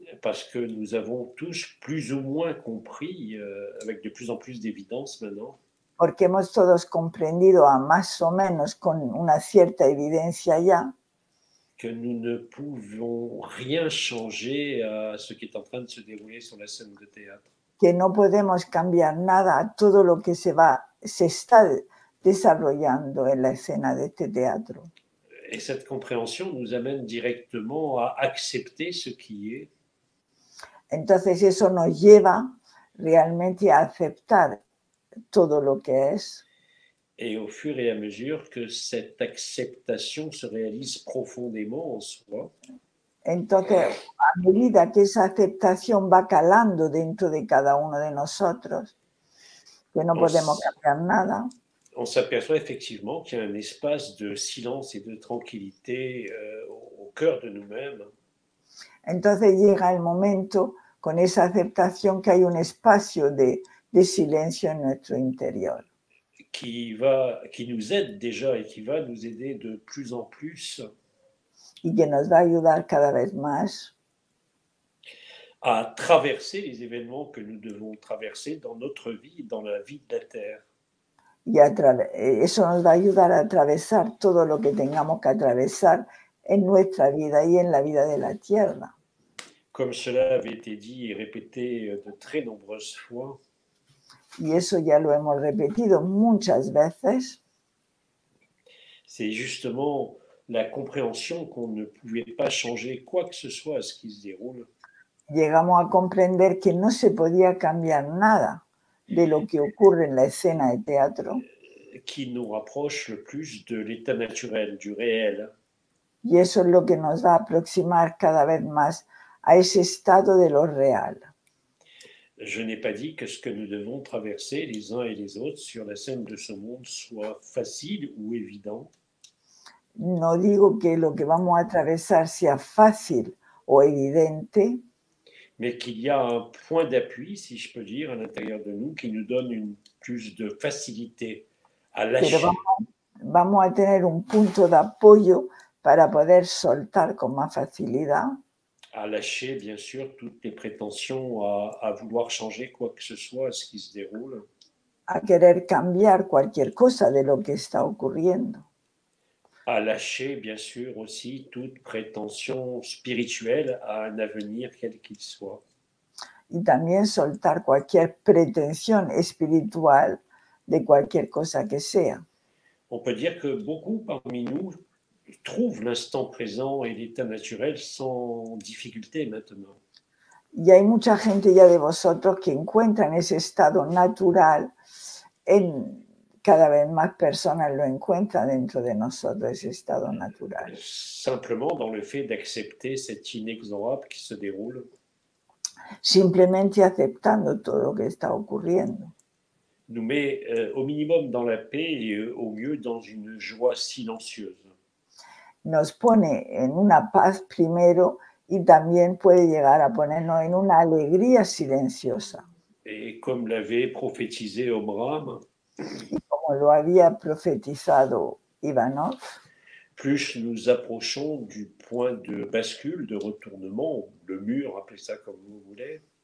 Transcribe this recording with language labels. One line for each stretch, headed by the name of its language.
French: Parce que nous avons tous plus ou moins compris, avec de plus en plus d'évidence maintenant,
Spanish: Porque hemos todos comprendido a más o menos con una cierta evidencia ya
French: que nous ne pouvons rien changer à ce qui est en train de se dérouler sur la scène de théâtre.
Spanish: que no podemos cambiar nada a todo lo que se está desarrollando en la escena de este teatro.
French: Et cette compréhension nous amène directement à accepter ce qui est.
Spanish: Entonces eso nos lleva realmente a aceptar todo lo que es.
French: Et au fur et à mesure que cette acceptation se réalise profondément en soi,
Spanish: entonces, a medida que esa aceptación va calando dentro de cada uno de nosotros, que no podemos cambiar nada,
French: on s'aperçoit effectivement qu'il y a un espace de silence et de tranquillité au cœur de nous-mêmes.
Spanish: Entonces llega el momento, con esa aceptación, que hay un espacio de silencio en nuestro interior.
French: Qui nous aide déjà et qui va nous aider de plus en plus.
Spanish: Y que nos va a ayudar cada vez más
French: à traverser les événements que nous devons traverser dans notre vie, dans la vie de la Terre.
Spanish: Y eso nos va a ayudar a atravesar todo lo que tengamos que atravesar en nuestra vida y en la vida de la Tierra.
French: Comme cela avait été dit et répété de très nombreuses fois,
Spanish: y eso ya lo hemos repetido muchas veces,
French: c'est justement la compréhension qu'on ne pouvait pas changer quoi que ce soit à ce qui se déroule,
Spanish: llegamos a comprender que no se podía cambiar nada de lo que ocurre en la escena de teatro,
French: qui nous rapproche le plus de l'état naturel, du réel.
Spanish: y eso es lo que nos va a aproximar cada vez más a ese estado de lo real.
French: Je n'ai pas dit que ce que nous devons traverser les uns et les autres sur la scène de ce monde soit facile ou évident,
Spanish: No digo que lo que vamos a atravesar sea fácil o evidente,
French: mais qu'il y a un point d'appui, si je peux dire, à l'intérieur de nous qui nous donne plus de facilité à
Spanish: pero
French: lâcher,
Spanish: vamos a tener un punto de apoyo para poder soltar con más facilidad,
French: bien sûr toutes les prétentions à vouloir changer quoi que ce soit à ce qui se déroule,
Spanish: a querer cambiar cualquier cosa de lo que está ocurriendo.
French: à lâcher bien sûr aussi toute prétention spirituelle à un avenir quel qu'il soit.
Spanish: Y también soltar cualquier pretensión espiritual de cualquier cosa que sea.
French: On peut dire que beaucoup parmi nous trouvent l'instant présent et l'état naturel sans difficulté maintenant.
Spanish: Y hay mucha gente ya de vosotros que encuentran ese estado natural cada vez más personas lo encuentran dentro de nosotros, ese estado natural.
French: Simplement dans le fait d'accepter cet inexorable qui se déroule.
Spanish: Simplemente aceptando todo lo que está ocurriendo.
French: Nous met au minimum dans la paix et au mieux dans une joie silencieuse.
Spanish: Nos pone en una paz primero y también puede llegar a ponernos en una alegría silenciosa.
French: Et comme l'avait prophétisé Omram,
Spanish: Y como lo había profetizado Ivanov,
French: plus nous approchons du point de bascule, de retournement, le mur, appelez ça comme vous voulez,